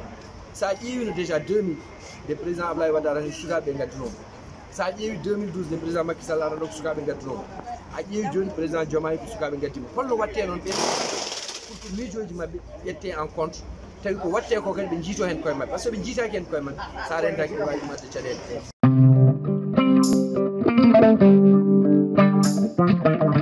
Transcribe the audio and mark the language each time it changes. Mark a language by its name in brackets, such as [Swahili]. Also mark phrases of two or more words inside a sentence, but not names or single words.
[Fula] sa ƴeewino déjà 2000 nde président Abdoulaye Wade arani sukaɓe gaddinomo sa ƴeewi 2012 nde président Macky Sall arano ko sukaɓe gaddinomo a ƴeewi joni président Diomaye ko sukaɓe gaddimo holno watte noon ɓen [French] pour que [Fula] miijoji mabɓe ƴette [French] en compte [Fula] tawi ko watte ko kadi ɓe jiito hen koye mabɓe [French] par ce que [Fula] ɓe jiitaki hen koye mabɓe sa rentaki ɓe wawi ɗumadde caɗele